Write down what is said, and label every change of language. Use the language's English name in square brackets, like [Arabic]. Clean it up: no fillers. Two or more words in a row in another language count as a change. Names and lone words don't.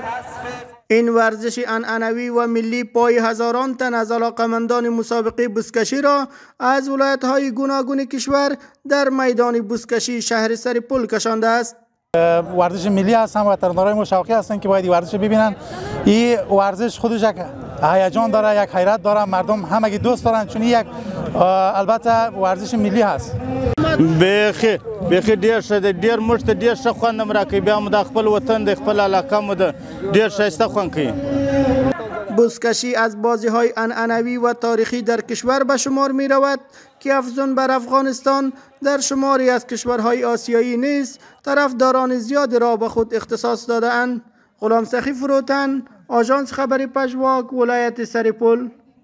[Persian] این ورزش عنعنوی و ملی پای هزاران تن از علاقمندان مسابقه بزکشی را از ولایت‌های گوناگون کشور در میدان بزکشی شهر سرپل کشانده است. ورزش ملی هستن و طرفدارای ما شوقی هستن که باید این ورزش ببینن. این ورزش خودش یک هیجان داره، یک حیرت داره، مردم همگی دوست دارن چون یک البته ورزش ملی هست. [Pashto] بیخي ډیر ښه دی، ډیر موږ ته ډیر ښه خوند هم راکوي. بیا مو د خپل وطن د خپل علاقه مو د ډیر ښایسته خوند کوي. [Persian] بزکشی از بازی‌های عنعنوی و تاریخی در کشور به شمار می رود که افزون بر افغانستان در شماری از کشورهای آسیایی نیز طرفداران زیاد را به خود اختصاص داده اند. غلام سخی فروتن، آژانس خبری پژواک، ولایت سرپل.